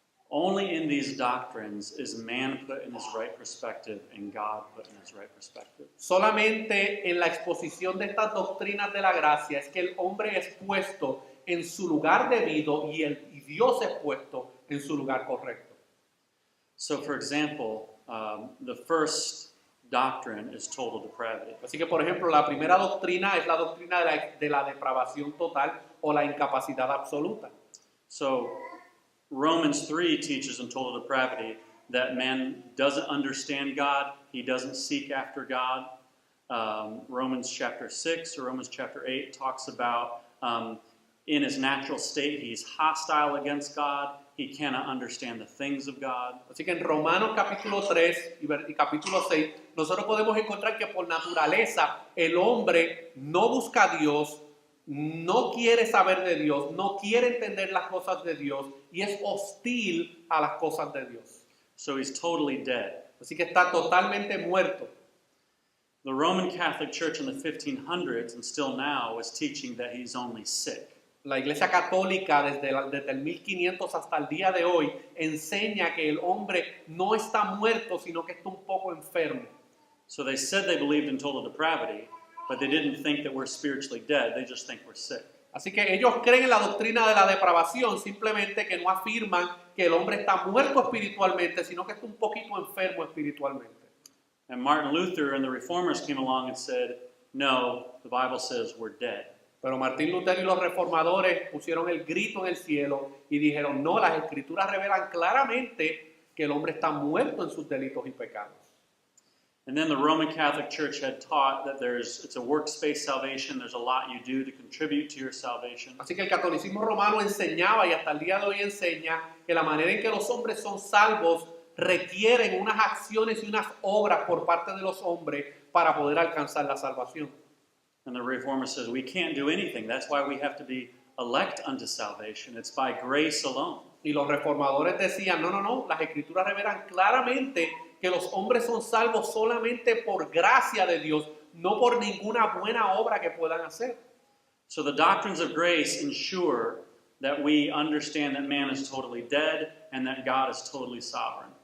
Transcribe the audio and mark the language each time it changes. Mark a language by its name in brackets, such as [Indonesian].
[English] Only in these doctrines is man put in his right perspective and God put in his right perspective. [Spanish] Solamente en la exposición de estas doctrinas de la gracia es que el hombre es puesto en su lugar debido y Dios es puesto en su lugar correcto. [English] So, for example, the first doctrine is total depravity. [Spanish] Así que, por ejemplo, la primera doctrina es la doctrina de la depravación total o la incapacidad absoluta. [English] So, Romans 3 teaches in total depravity that man doesn't understand God, he doesn't seek after God. Romans chapter 6 or Romans chapter 8 talks about in his natural state he's hostile against God, he cannot understand the things of God. [Spanish] Así que en Romanos capítulo 3 y capítulo 6 nosotros podemos encontrar que por naturaleza el hombre no busca a Dios, no quiere saber de Dios, no quiere entender las cosas de Dios y es hostil a las cosas de Dios. [English] So he's totally dead. [Spanish] Así que está totalmente muerto. [English] The Roman Catholic Church in the 1500s and still now is teaching that he's only sick. [Spanish] la Iglesia Católica desde el 1500 hasta el día de hoy enseña que el hombre no está muerto, sino que está un poco enfermo. [English] So they said they believed in total depravity, but they didn't think that we're spiritually dead. They just think we're sick. [Spanish] Así que ellos creen en la doctrina de la depravación, simplemente que no afirman que el hombre está muerto espiritualmente, sino que está un poquito enfermo espiritualmente. [English] And Martin Luther and the Reformers came along and said, no, the Bible says we're dead. [Spanish] Pero Martín Lutero y los reformadores pusieron el grito en el cielo y dijeron, no, las escrituras revelan claramente que el hombre está muerto en sus delitos y pecados. [English] And then the Roman Catholic Church had taught that it's a works-based salvation. There's a lot you do to contribute to your salvation. [Spanish] Así que el catolicismo romano enseñaba y hasta el día de hoy enseña que la manera en que los hombres son salvos requieren unas acciones y unas obras por parte de los hombres para poder alcanzar la salvación. [English] And the Reformer says we can't do anything. That's why we have to be elect unto salvation. It's by grace alone. [Spanish] Y los reformadores decían, no, las escrituras revelan claramente que los hombres son salvos solamente por gracia de Dios, no por ninguna buena obra que puedan hacer. [English] So the doctrines of grace ensure that we understand that man is totally dead and that God is totally sovereign.